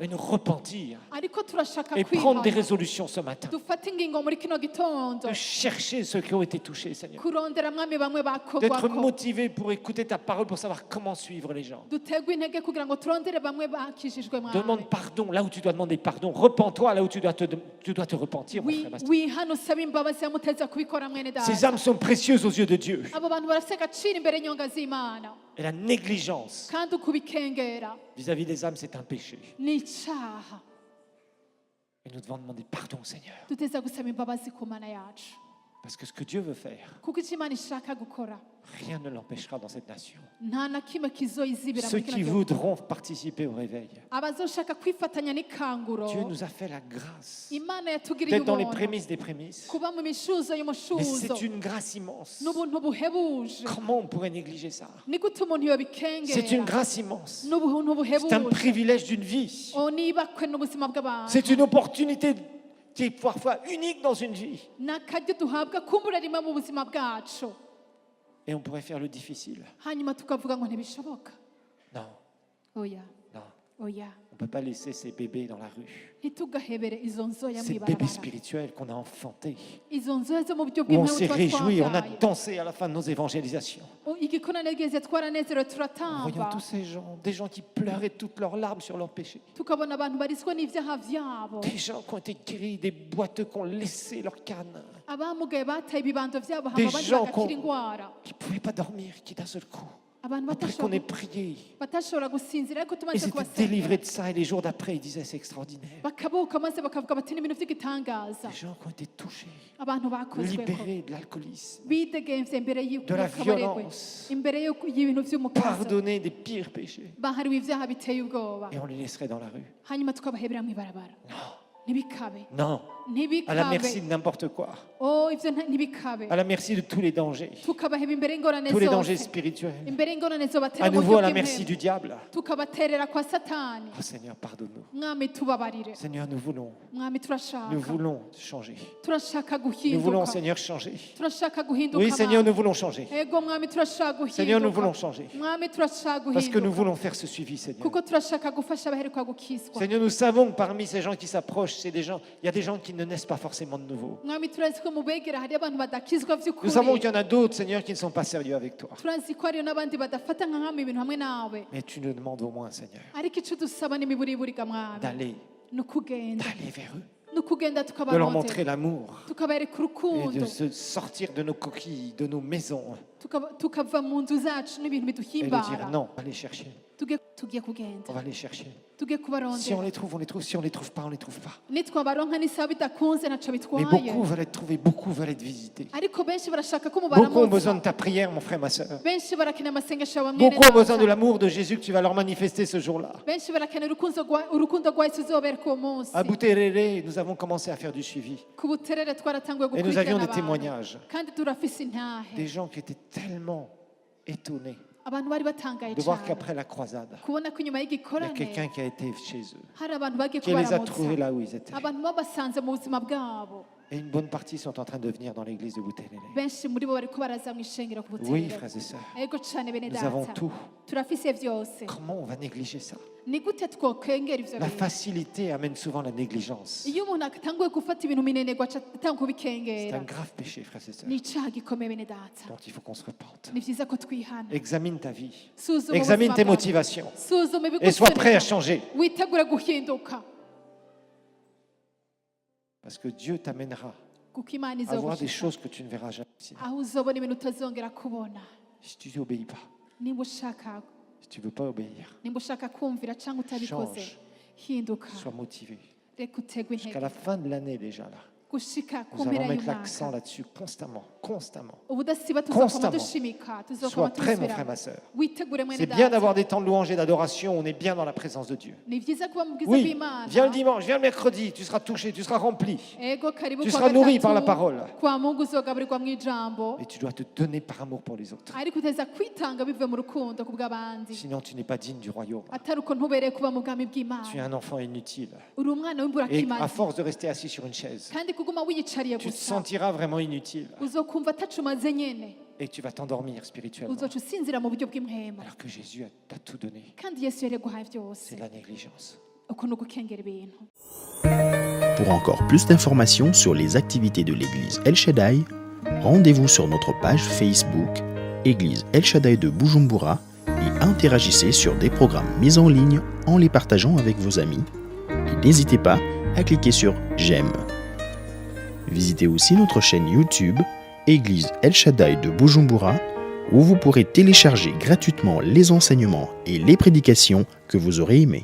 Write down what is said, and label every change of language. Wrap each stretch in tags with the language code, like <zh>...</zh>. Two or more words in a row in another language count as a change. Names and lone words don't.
<fr>mais nous repentir</fr> <rn>ariko turashaka</rn> <fr>et prendre des</fr> <rn>kwihana</rn> <fr>résolutions ce matin.</fr> <rn>dufate ingingo muri kino gitondo</rn> <fr>De chercher ceux qui ont été touchés, Seigneur.</fr> <rn>kurondera mwami bamwe</rn> <fr>D'être</fr> <rn>bakogwako</rn> <fr>motivés pour écouter ta parole, pour savoir comment suivre les gens.</fr> <rn>dutegwe intege kugira ngo turondere bamwe bakijijwe mwami</rn> <fr>Demande pardon là où tu dois demander pardon. Repens-toi là où tu dois te repentir, mon frère Bastien.</fr> <rn>wihana usaba imbabazi yamuteza kubikora mwene</rn> <fr>Ces</fr> <rn>data</rn> <fr>âmes sont précieuses aux yeux de Dieu.</fr> <rn>abo bantu barafite agaciro imbere y'inyonga z'imana</rn> <fr>Et la négligence</fr> <rn>kandi ukubikengera</rn> <fr>vis-à-vis des âmes, c'est un péché.</fr> <rn>ni icaha</rn> <fr>Et nous devons demander pardon au Seigneur.</fr> <rn>duteza gusaba imbabazi ku mana yacu</rn> <fr>Parce que ce que Dieu veut faire,</fr> <rn>kuko icyo imana ishaka gukora</rn> <fr>rien ne l'empêchera dans cette nation.</fr> <rn>nta na kimwe kizoyizibira</rn> <fr>Ceux</fr> <rn>muri kino</rn> <fr>qui</fr> <rn>gihugu</rn> <fr>voudront participer au réveil,</fr> <rn>abazoshaka kwifatanya n'ikanguro</rn> <fr>Dieu nous a fait la grâce</fr> <rn>imana yatugiriye</rn> <fr>d'être dans les</fr> <rn>ubuntu</rn> <fr>prémices des prémices.</fr> <rn>kuba mu mishuzo</rn> <fr>Mais</fr> <rn>y'umushuzo</rn> <fr>c'est une grâce immense.</fr> <rn>n'ubuntu buhebuje</rn> <fr>Comment on pourrait négliger ça?</fr> <rn>ni gute umuntu</rn> <fr>C'est une</fr> <rn>yobikengera</rn> <fr>grâce immense.</fr> <rn>n'ubuntu</rn> <fr>C'est un</fr> <rn>buhebuje</rn> <fr>privilège d'une vie.</fr> <rn>nibakwe n'ubuzima bw'abantu</rn> <fr>C'est une opportunité qui est parfois unique dans une vie.</fr> <rn>ni akaryo duhabwa kumbura rimwe mu buzima bwacu</rn> <fr>Et on pourrait faire le difficile.</fr> <rn>hanyuma tukavuga ngo ntibishoboka</rn> <fr>Non,</fr> <rn>oya</rn> <fr>non.</fr> <rn>oya</rn> <fr>On ne peut pas laisser ces bébés dans la rue.</fr> <rn>ntitugahebere izo nzoya</rn> <fr>Ces bébés</fr> <rn>mw'ibarabara</rn> <fr>spirituels qu'on a enfantés.</fr> <rn>izo nzoya zo mu buryo</rn> <fr>Où on</fr> <rn>bw'impeho</rn> <fr>s'est</fr> <rn>tuba</rn> <fr>réjoui, on a</fr> <rn>twabyaye</rn> <fr>dansé à la fin de nos évangélisations.</fr> <rn>igikorane geze twaranezerewe</rn> <fr>En</fr> <rn>turatamba</rn> <fr>voyant tous ces gens, des gens qui pleuraient toutes leurs larmes sur leurs péchés.</fr> <rn>tukabona abantu barizwa n'ivyaha vyabo</rn> <fr>Des gens qui ont été guéris, des boiteux qui ont laissé leur canne,</fr> <rn>abamugaye bataye ibibando vyabo</rn> <fr>Des</fr> <rn>hama abandi</rn> <fr>gens</fr> <rn>bagakira</rn> <fr>qu'on-</fr> <rn>ingwara</rn> <fr>qui ne pouvaient pas dormir, qui d'un seul coup,</fr> <rn>abantu</rn> <fr>après qu'on ait</fr> <rn>batashobora</rn> <fr>prié,</fr> <rn>batashobora gusinzira ariko</rn> <fr>ils</fr> <rn>tumaze</rn> <fr>étaient</fr> <rn>kubasengera</rn> <fr>délivrés de ça et les jours d'après, ils disaient c'est extraordinaire.</fr> <rn>bakaboka maze bakavuga bati n'ibintu vy'igitangaza</rn> <fr>Des gens qui ont été touchés,</fr> <rn>abantu bakozweko</rn> <fr>libérés de l'alcoolisme,</fr> <rn>bidegemvye imbere</rn> <fr>de la</fr> <rn>y'akabaregwe</rn> <fr>violence,</fr> <rn>imbere y'ibintu vy'umukazo</rn> <fr>pardonnés des pires péchés.</fr> <rn>bahariwe ivyaha biteye ubwoba</rn> <fr>Et on les laisserait dans la rue.</fr> <rn>hanyuma tukabahebera mw'ibarabara ntibikabe</rn> <fr>Non, à la merci</fr> <rn>ntibikabe</rn> <fr>de n'importe quoi,</fr> <rn>ivyo ntibikabe</rn> <fr>à la merci de tous les dangers,</fr> <rn>tukabaheba imbere y'ingorane</rn> <fr>tous les dangers</fr> <rn>zose</rn> <fr>spirituels,</fr> <rn>imbere y'ingorane zobatera</rn> <fr>à</fr> <rn>mu</rn> <fr>nouveau</fr> <rn>buryo</rn> <fr>à la merci</fr> <rn>bw'impemu</rn> <fr>du diable.</fr> <rn>tukabaterera kwa satani</rn> <fr>Oh Seigneur, pardonne-nous.</fr> <rn>mwami tubabarire</rn> <fr>Seigneur,</fr> <rn>mwami turashaka</rn> <fr>nous voulons changer.</fr> <rn>turashaka</rn> <fr>Nous voulons,</fr> <rn>guhinduka</rn> <fr>Seigneur, changer.</fr> <rn>turashaka guhinduka</rn> <fr>Oui, Seigneur,</fr> <rn>Mana.</rn> <fr>nous voulons changer.</fr> <rn>ego mwami turashaka</rn> <fr>Seigneur, nous</fr> <rn>guhinduka</rn> <fr>voulons changer.</fr> <rn>mwami turashaka</rn> <fr>Parce que nous</fr> <rn>guhinduka</rn> <fr>voulons faire ce suivi, Seigneur.</fr> <rn>kuko turashaka gufasha abaheruka gukizwa</rn> <fr>Seigneur, nous savons que parmi ces gens qui s'approchent, c'est des gens, il y a des gens qui ne naissent pas forcément de nouveau.</fr> <rn>mwami turazi ko mu begera hari abantu badakizwa</rn> <fr>Nous</fr> <rn>vy'ukuri</rn> <fr>savons qu'il y en a d'autres, Seigneur, qui ne sont pas sérieux avec toi.</fr> <rn>turazi ko hariyo n'abandi badafata nka nkama ibintu hamwe nawe</rn> <fr>Mais tu nous demandes au moins, Seigneur,</fr> <rn>ariko ico dusaba n'imiburiburiga mwami</rn> <fr>d'aller</fr> <rn>ni ukugenda</rn> <fr>vers eux,</fr> <rn>ni ukugenda</rn> <fr>de leur montrer</fr> <rn>tukabarondera</rn> <fr>l'amour</fr> <rn>tukabereka</rn> <fr>et</fr> <rn>urukundo</rn> <fr>de se sortir de nos coquilles, de nos maisons</fr> <rn>tukava mu nzu zacu n'ibintu</rn> <fr>et de dire</fr> <rn>biduhimbara</rn> <fr>non, on va les chercher,</fr> <rn>tugiye kugenda</rn> <fr>on va les chercher.</fr> <rn>tugiye</rn> <fr>Si on</fr> <rn>kubarondera</rn> <fr>les trouve, on les trouve. Si on les trouve pas, on les trouve pas.</fr> <rn>nitwabaronka n'isaha bidakunze ntaco</rn> <fr>Mais</fr> <rn>bitwaye</rn> <fr>beaucoup veulent être trouvés, beaucoup veulent être visités.</fr> <rn>ariko benshi barashaka ko</rn> <fr>Beaucoup ont besoin de</fr> <rn>mubaramutsa</rn> <fr>ta prière, mon frère, ma soeur.</fr> <rn>benshi barakenera amasengesho yawe mwene</rn> <fr>Beaucoup ont besoin de</fr> <rn>data</rn> <fr>l'amour de Jésus que tu vas leur manifester ce jour-là.</fr> <rn>benshi barakenera urukundo rwa yesu uzobereka uwo munsi</rn> <fr>À Bouterere, nous avons commencé à faire du suivi.</fr> <rn>ku buterere twaratanguye</rn> <fr>Et nous avions</fr> <rn>gukurikirana</rn> <fr>des témoignages.</fr> <rn>abantu kandi turafise intahe</rn> <fr>Des gens qui étaient tellement étonnés</fr> <rn>abantu bari batangaye</rn> <fr>de voir</fr> <rn>cyane</rn> <fr>qu'après la croisade,</fr> <rn>kubona ko inyuma</rn> <fr>il y a</fr> <rn>y'igikorane</rn> <fr>quelqu'un qui a été chez eux,</fr> <rn>hari abantu bagiye</rn> <fr>qui les a</fr> <rn>kubaramutsa</rn> <fr>trouvés là où ils étaient.</fr> <rn>abantu babasanze mu buzima bwabo</rn> <fr>Et une bonne partie sont en train de venir dans l'église de Bouterere.</fr> <rn>benshi muri bo bariko baraza mu ishengero ku</rn> <fr>Oui,</fr> <rn>buterere</rn> <fr>frères et sœurs,</fr> <rn>ego cane bene</rn> <fr>nous avons</fr> <rn>data</rn> <fr>tout.</fr> <rn>turafise vyose</rn> <fr>Comment on va négliger ça?</fr> <rn>ni gute twokengera ivyo</rn> <fr>La</fr> <rn>bintu</rn> <fr>facilité amène souvent la négligence.</fr> <rn>iyo umuntu atanguye gufata ibintu minenegwa atanga</rn> <fr>C'est un</fr> <rn>kubikengera</rn> <fr>grave péché, frères et sœurs,</fr> <rn>ni icaha gikomeye bene data</rn> <fr>dont il faut qu'on se repente.</fr> <rn>ni vyiza ko twihana</rn> <fr>Examine ta vie.</fr> <rn>suzuma</rn> <fr>Examine</fr> <rn>ubuzima</rn> <fr>tes</fr> <rn>bwawe.</rn> <fr>motivations.</fr> <rn>suzuma</rn> <fr>Et sois prêt à</fr> <rn>ibigusunika</rn> <fr>changer.</fr> <rn>witegure guhinduka</rn> <fr>Parce que Dieu t'amènera</fr> <rn>kuko imana</rn> <fr>à voir des</fr> <rn>izogushika</rn> <fr>choses que tu ne verras jamais. Sinon.</fr> <rn>aho uzobona ibintu utazongera kubona</rn> <fr>Si tu n'obéis pas,</fr> <rn>nimba ushaka</rn> <fr>si tu ne veux pas obéir,</fr> <rn>nimba ushaka kumvira cyangwa utabikoze</rn> <fr>Change.</fr> <rn>hinduka</rn> <fr>sois motivé.</fr> <rn>reka utegwe</rn> <fr>Jusqu'à</fr> <rn>intege</rn> <fr>la fin de l'année déjà là.</fr> <rn>gushika ku</rn> <fr>Nous</fr> <rn>mpera</rn> <fr>allons mettre l'accent</fr> <rn>y'umwaka</rn> <fr>là-dessus constamment, constamment.</fr> <rn>ubudasiba tuzokoma</rn> <fr>Constamment.</fr> <rn>dushimika</rn> <fr>Sois</fr> <rn>tuzokoma</rn> <fr>prêt, mon frère,</fr> <rn>tubisubiramo</rn> <fr>ma sœur.</fr> <rn>witegure mwene</rn> <fr>C'est bien d'avoir</fr> <rn>data</rn> <fr>des temps de louange et d'adoration, on est bien dans la présence de Dieu.</fr> <rn>ni vyiza kuba mu bwiza</rn> <fr>Oui,</fr> <rn>bw'imana</rn> <fr>viens le dimanche, viens le mercredi, tu seras touché, tu seras rempli.</fr> <rn>ego karibu</rn> <fr>Tu</fr> <rn>kwa</rn> <fr>seras nourri</fr> <rn>gatatu,</rn> <fr>par la parole.</fr> <sw>kwa mungu</sw> <rn>uzogaburirwa mu ijambo</rn> <fr>Et tu dois te donner par amour pour les autres.</fr> <rn>ariko uteza kwitanga bivuye mu rukundo ku bw'abandi</rn> <fr>Sinon, tu n'es pas digne du royaume.</fr> <rn>atari uko ntubereye kuba mu bwami</rn> <fr>Tu es</fr> <rn>bw'imana</rn> <fr>un enfant inutile.</fr> <rn>uri umwana</rn> <fr>Et à</fr> <rn>w'imburakimazi</rn> <fr>force de rester assis sur une chaise,</fr> <rn>kandi kuguma wiyicariye</rn> <fr>tu te</fr> <rn>gusa</rn> <fr>sentiras vraiment inutile.</fr> <rn>uzokumva atacumaze nyene</rn> <fr>Et tu vas t'endormir spirituellement.</fr> <rn>uzoca usinzira mu buryo bw'impwema</rn> <fr>Alors que Jésus t'a tout donné.</fr> <rn>kandi yesu yari yaguhaye byose</rn> <fr>C'est de la négligence.</fr> <rn>uko ni ugukengera ibintu.</rn> <fr>Pour encore plus d'informations sur les activités de l'église El Shaddai, rendez-vous sur notre page Facebook Église El Shaddai de Bujumbura et interagissez sur des programmes mis en ligne en les partageant avec vos amis. Et n'hésitez pas à cliquer sur J'aime. Visitez aussi notre chaîne YouTube Église El Shaddai de Bujumbura où vous pourrez télécharger gratuitement les enseignements et les prédications que vous aurez aimés.</fr>